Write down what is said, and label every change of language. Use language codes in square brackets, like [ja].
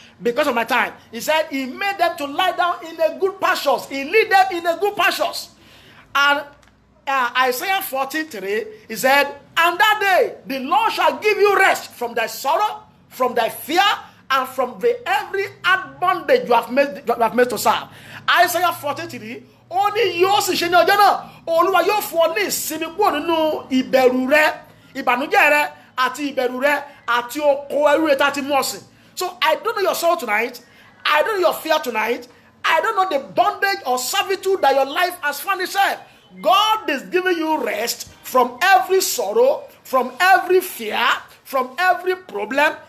[en] Because of my time, he said he made them to lie down in the good pastures. He lead them in the good pastures. And Isaiah 14:3, he said, and that day the Lord shall give you rest from thy sorrow, from thy fear, and from every hard bondage you have made to serve. Isaiah 14:3, only [yo] yóò sì ṣe ní ọjọ́ náà, Olúwa yóò fún ọ ní ìsinmi kúrò nínú ìbẹ̀rù rẹ, ìbànújẹ́ rẹ, àti ìbẹ̀rù rẹ, àti oko ẹrú rẹ tá ti mú ọ̀sìn. [en] So I don't know your soul tonight. I don't know your fear tonight. I don't know the bondage or servitude that your life has found itself. God is giving you rest from every sorrow, from every fear, from every problem.